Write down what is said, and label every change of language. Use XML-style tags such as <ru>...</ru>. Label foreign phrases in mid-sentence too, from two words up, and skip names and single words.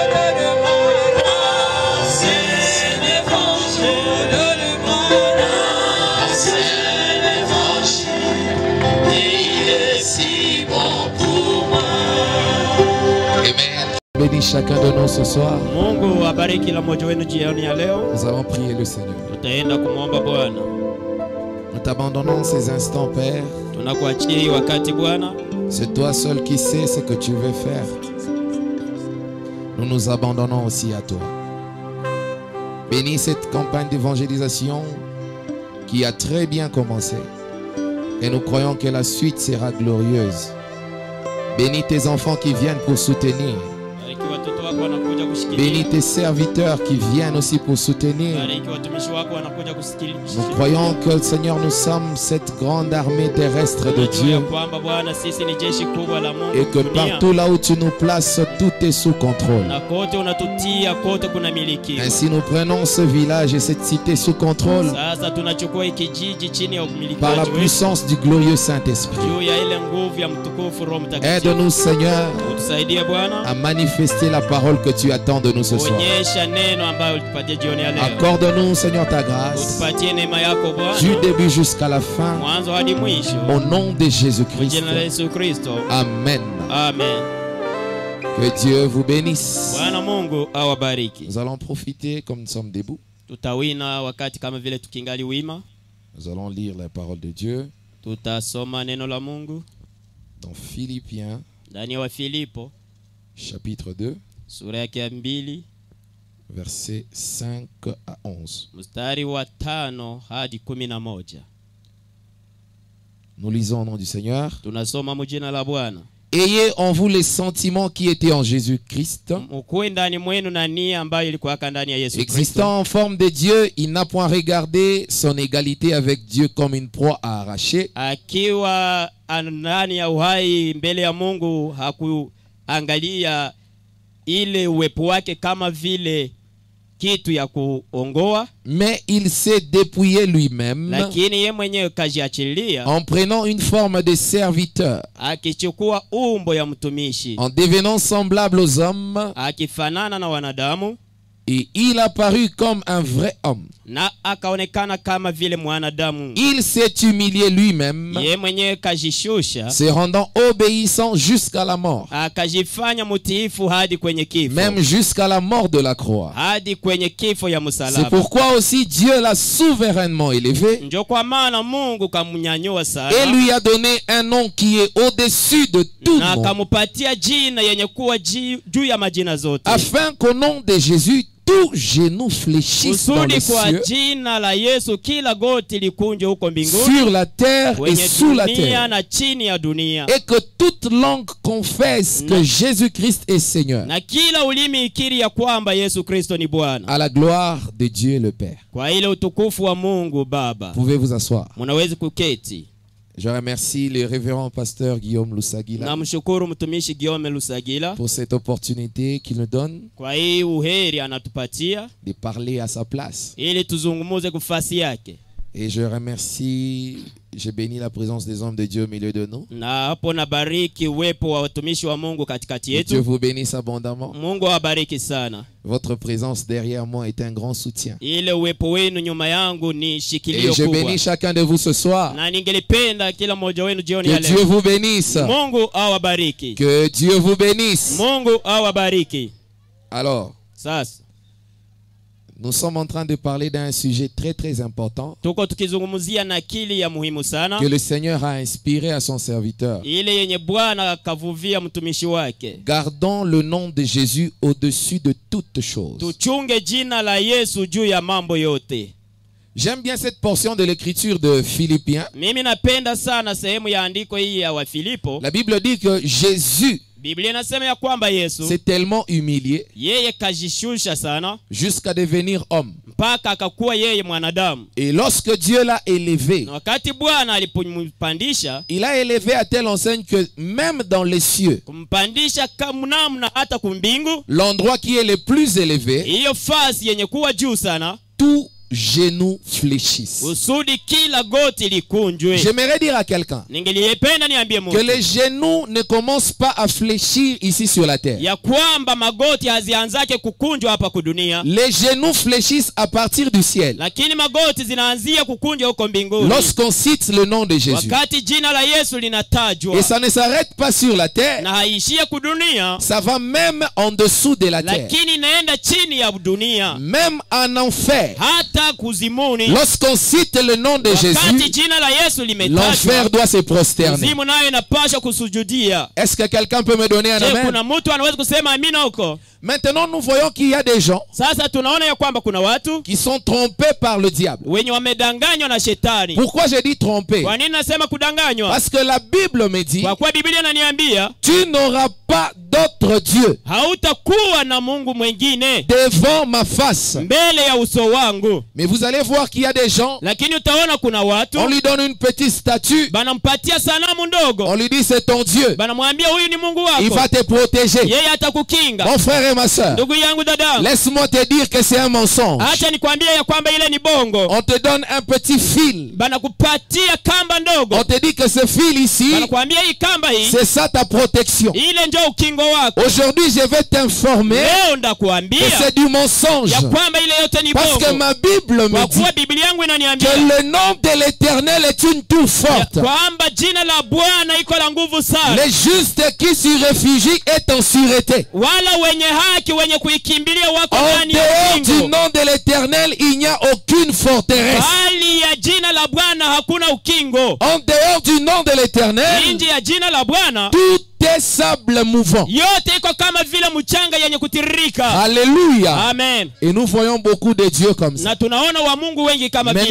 <fr>Donne-moi l'ancien évangile. Donne-moi l'ancien évangile. Il est si bon pour moi. Amen. Bénis chacun de nous ce soir.</fr> <sw>Mungu abariki kila mmoja wenu jioni ya leo.</sw> <fr>Nous allons prier le Seigneur.</fr> <sw>Tutaenda kumwomba Bwana.</sw> <fr>Nous t'abandonnons ces instants, Père.</fr> <sw>Tunakuachia hii wakati Bwana.</sw> <fr>C'est toi seul qui sais ce que tu veux faire. Nous nous abandonnons aussi à toi. Bénis cette campagne d'évangélisation qui a très bien commencé. Et nous croyons que la suite sera glorieuse. Bénis tes enfants qui viennent pour soutenir.</fr> <sw>Bariki watoto wako wanakuja kusikilia.</sw> <fr>Bénis tes serviteurs qui viennent aussi pour soutenir.</fr> <sw>Bariki watumishi wako wanakuja kusikilia.</sw> <fr>Nous croyons que, Seigneur, nous sommes cette grande armée terrestre de</fr> <sw>Tunajua</sw> <fr>Dieu.</fr> <sw>kwamba Bwana sisi ni jeshi kubwa la Mungu</sw> <fr>Et que</fr> <sw>dunia.</sw> <fr>partout là où tu nous places, tout est sous contrôle.</fr> <sw>Na kote unatutia, kote kuna miliki.</sw> <fr>Ainsi nous prenons ce village et cette cité sous contrôle</fr> <sw>Sasa tunachukua hiki kijiji chini ya umiliki</sw> <fr>par la</fr> <sw>wetu.</sw> <fr>puissance du glorieux Saint-Esprit.</fr> <sw>Juu ya ile nguvu ya mtukufu Roho Mtakatifu.</sw> <fr>Aide-nous, Seigneur,</fr> <sw>Utusaidie Bwana.</sw> <fr>à manifester la parole que tu attends de nous ce soir.</fr> <sw>Onyesha neno ambayo ulitupatia jioni ya leo.</sw> <fr>Accorde-nous, Seigneur, ta grâce</fr> <sw>Utupatie neema yako Bwana.</sw> <fr>du début jusqu'à la fin.</fr> <sw>Mwanzo hadi mwisho.</sw> <fr>Au nom de</fr> <sw>Kwa</sw> <fr>Jésus-Christ.</fr> <sw>jina la Yesu Kristo.</sw> <fr>Amen.</fr> <sw>Amen.</sw> <fr>Que Dieu vous bénisse.</fr> <sw>Bwana Mungu awabariki.</sw> <fr>Nous allons profiter comme nous sommes debout.</fr> <sw>Tutawina wakati kama vile tukingali wima.</sw> <fr>Nous allons lire la parole de Dieu</fr> <sw>Tutasoma neno la Mungu</sw> <fr>dans Philippiens</fr> <sw>ndani ya Wafilipo</sw> <fr>chapitre 2,</fr> <sw>sura yake ya 2</sw> <fr>versets 5 à 11.</fr> <sw>mstari wa 5 hadi 11.</sw> <fr>Nous lisons au nom du Seigneur.</fr> <sw>Tunasoma mjina la Bwana.</sw> <fr>Ayez en vous les sentiments qui étaient en Jésus-Christ.</fr> <sw>Mkuwe ndani mwenu na nia ambayo ilikuwa ndani ya Yesu Kristo.</sw> <fr>Existant en forme de Dieu, il n'a point regardé son égalité avec Dieu comme une proie à arracher.</fr> <sw>Akiwa ndani ya uhai mbele ya Mungu hakuangalia ile uwepo wake kama vile kitu ya kuongoa,</sw> <fr>Mais il s'est dépouillé lui-même</fr> <sw>lakini yeye mwenyewe kajiachilia</sw> <fr>en prenant une forme de serviteur,</fr> <sw>akichukua umbo ya mtumishi,</sw> <fr>en devenant semblable aux hommes,</fr> <sw>akifanana na wanadamu,</sw> <fr>et il apparut comme un vrai homme.</fr> <sw>na akaonekana kama vile mwanadamu.</sw> <fr>Il s'est humilié lui-même,</fr> <sw>Yeye mwenyewe kajishusha,</sw> <fr>se rendant obéissant jusqu'à la mort,</fr> <sw>akajifanya mutiifu hadi kwenye kifo,</sw> <fr>même jusqu'à la mort de la croix.</fr> <sw>hadi kwenye kifo ya</sw> <fr>C'est</fr> <sw>msalaba.</sw> <fr>pourquoi aussi Dieu l'a souverainement élevé</fr> <sw>Ndio kwa maana Mungu kamnyanyua</sw> <fr>et</fr> <sw>sana</sw> <fr>lui a donné un nom qui est au-dessus de tout</fr> <sw>na</sw> <fr>nom,</fr> <sw>akamupatia jina yenye kuwa juu ya majina zote,</sw> <fr>afin qu'au nom de Jésus, tout genou fléchisse dans</fr> <sw>kusudi</sw> <fr>les</fr> <sw>kwa</sw> <fr>cieux,</fr> <sw>jina la Yesu kila goti likunje huko mbinguni,</sw> <fr>sur la terre et</fr> <sw>kwenye</sw> <fr>sous la</fr> <sw>dunia</sw> <fr>terre,</fr> <sw>na chini ya dunia,</sw> <fr>et que toute langue confesse que Jésus-Christ est Seigneur,</fr> <sw>na kila ulimi ikiri ya kwamba Yesu Kristo ni Bwana,</sw> <fr>à la gloire de Dieu le Père.</fr> <sw>kwa ile utukufu wa Mungu Baba.</sw> <fr>Vous pouvez vous asseoir.</fr> <sw>Munaweza kuketi.</sw> <fr>Je remercie le révérend pasteur Guillaume Lusagila</fr> <sw>Namshukuru mtumishi Guillaume Lusagila</sw> <fr>pour cette opportunité qu'il nous donne</fr> <sw>kwa hii uheri anatupatia</sw> <fr>de parler à sa place.</fr> <sw>ili tuzungumuze kufasi yake.</sw> <fr>Et je remercie, je bénis la présence des hommes de Dieu au milieu de nous.</fr> <sw>Na hapo nabariki uwepo wa watumishi wa Mungu katikati</sw> <fr>Que Dieu</fr> <sw>yetu.</sw> <fr>vous bénisse abondamment.</fr> <sw>Mungu awabariki sana.</sw> <fr>Votre présence derrière moi est un grand soutien.</fr> <sw>Ile uwepo wenu nyuma yangu ni</sw> <fr>Et</fr> <sw>shikilio</sw> <fr>je</fr> <sw>kubwa.</sw> <fr>bénis chacun de vous ce soir.</fr> <sw>Na ningelipenda kila mmoja wenu jioni ya</sw> <fr>Que Dieu</fr> <sw>leo.</sw> <fr>vous bénisse.</fr> <sw>Mungu awabariki.</sw> <fr>Que Dieu vous bénisse.</fr> <sw>Mungu awabariki.</sw> <fr>Alors,</fr> <sw>Sasa</sw> <fr>nous sommes en train de parler d'un sujet très très important</fr> <sw>tuko tukizungumzia na akili ya muhimu sana.</sw> <fr>que le Seigneur a inspiré à son serviteur.</fr> <sw>Ile yenye Bwana akavuvia mtumishi wake.</sw> <fr>Gardons le nom de Jésus au-dessus de toutes choses.</fr> <sw>Tuchunge jina la Yesu juu ya mambo yote.</sw> <fr>J'aime bien cette portion de l'écriture de Philippiens.</fr> <sw>Mimi napenda sana sehemu ya andiko hii ya Wafilipo.</sw> <fr>La Bible dit que Jésus</fr> <sw>Biblia inasema ya kwamba Yesu</sw> <fr>s'est tellement humilié</fr> <sw>yeye kajishusha sana</sw> <fr>jusqu'à devenir homme.</fr> <sw>mpaka akakuwa yeye mwanadamu.</sw> <fr>Et lorsque Dieu l'a élevé,</fr> <sw>Na wakati Bwana alipompandisha,</sw> <fr>il a élevé à telle enseigne que même dans les cieux,</fr> <sw>kumpandisha namna hata kumbingu,</sw> <fr>l'endroit qui est le plus élevé,</fr> <sw>hiyo fasi yenye kuwa juu sana,</sw> <fr>tout genou fléchisse.</fr> <sw>usudi kila goti likunjwe.</sw> <fr>J'aimerais dire à quelqu'un</fr> <sw>Ningelipenda niambie</sw> <fr>que</fr> <sw>Mungu</sw> <fr>les genoux ne commencent pas à fléchir ici sur la terre.</fr> <sw>ya kwamba magoti hazianzake kukunjwa hapa kudunia,</sw> <fr>Les genoux fléchissent à partir du ciel.</fr> <sw>lakini magoti zinaanzia kukunjwa huko mbinguni</sw> <fr>Lorsqu'on cite le nom de Jésus.</fr> <sw>wakati jina la Yesu linatajwa.</sw> <fr>Et ça ne s'arrête pas sur la terre,</fr> <sw>Na haishia kudunia,</sw> <fr>ça va même en dessous de la terre.</fr> <sw>lakini inaenda chini ya dunia,</sw> <fr>Même en enfer.</fr> <sw>hata kuzimuni.</sw> <fr>Lorsqu'on cite le nom de</fr> <sw>Wakati</sw> <fr>Jésus,</fr> <sw>jina la Yesu</sw> <fr>l'enfer</fr> <sw>limetajwa,</sw> <fr>doit se prosterner.</fr> <sw>kuzimu nayo inapaswa kusujudia.</sw> <fr>Est-ce que quelqu'un peut me donner un</fr> <sw>Je,</sw> <fr>amen?</fr> <sw>kuna mtu anaweza kusema amina huko?</sw> <fr>Maintenant, nous voyons qu'il y a des gens</fr> <sw>Sasa tunaona ya kwamba kuna watu</sw> <fr>qui sont trompés par le diable.</fr> <sw>wenye wamedanganywa na shetani.</sw> <fr>Pourquoi j'ai dit trompés?</fr> <sw>Kwa nini nasema kudanganywa?</sw> <fr>Parce que la Bible me dit,</fr> <sw>Kwa kuwa Biblia inaniambia</sw> <fr>tu n'auras pas d'autre Dieu</fr> <sw>hautakuwa na Mungu mwingine</sw> <fr>devant ma face.</fr> <sw>mbele ya uso wangu.</sw> <fr>Mais vous allez voir qu'il y a des gens,</fr> <sw>Lakini utaona kuna watu</sw> <fr>on lui donne une petite statue,</fr> <sw>banampatia sanamu ndogo,</sw> <fr>on lui dit c'est ton Dieu,</fr> <sw>banamwambia huyu ni Mungu</sw> <fr>il</fr> <sw>wako,</sw> <fr>va te protéger.</fr> <sw>yeye atakukinga.</sw> <fr>Mon frère et ma soeur,</fr> <sw>Ndugu yangu, dada,</sw> <fr>laisse-moi te dire que c'est un mensonge.</fr> <sw>acha nikwambie ya kwamba ile ni bongo.</sw> <fr>On te donne un petit fil,</fr> <sw>Banakupatia kamba ndogo,</sw> <fr>on te dit que ce fil ici,</fr> <sw>banakuambia hii kamba hii</sw> <fr>c'est ça ta protection.</fr> <sw>ile ndio ukingo wako.</sw> <fr>Aujourd'hui, je vais t'informer</fr> <sw>Leo</sw> <fr>que</fr> <sw>ndakuambia</sw> <fr>c'est du mensonge.</fr> <sw>ya kwamba ile yote ni</sw> <fr>Parce que</fr> <sw>bongo,</sw> <fr>ma Bible me</fr> <sw>kwa</sw> <fr>dit</fr> <sw>kuwa Biblia yangu</sw> <fr>que</fr> <sw>inaniambia</sw> <fr>le nom de l'Éternel est une tour</fr> <sw>ya</sw> <fr>forte.</fr> <sw>kwamba jina la Bwana iko la nguvu sana,</sw> <fr>Les justes qui s'y réfugient est en sûreté.</fr> <sw>wala wenye haki wenye kuikimbilia wako</sw> <fr>En</fr> <sw>ndani ya</sw> <fr>dehors du</fr> <sw>ukingo.</sw> <fr>nom de l'Éternel, il n'y a aucune forteresse.</fr> <sw>Bali ya jina la Bwana hakuna ukingo.</sw> <fr>En dehors du nom de l'Éternel,</fr> <sw>Nje ya jina la Bwana</sw> <fr>tout est sable mouvant.</fr> <sw>yote iko kama vile mchanga yenye kutiririka.</sw> <fr>Alléluia.</fr> <sw>Amen.</sw> <fr>Et nous voyons beaucoup de dieux comme ça.</fr> <sw>Na tunaona wa Mungu wengi kama</sw> <fr>Mais nous</fr>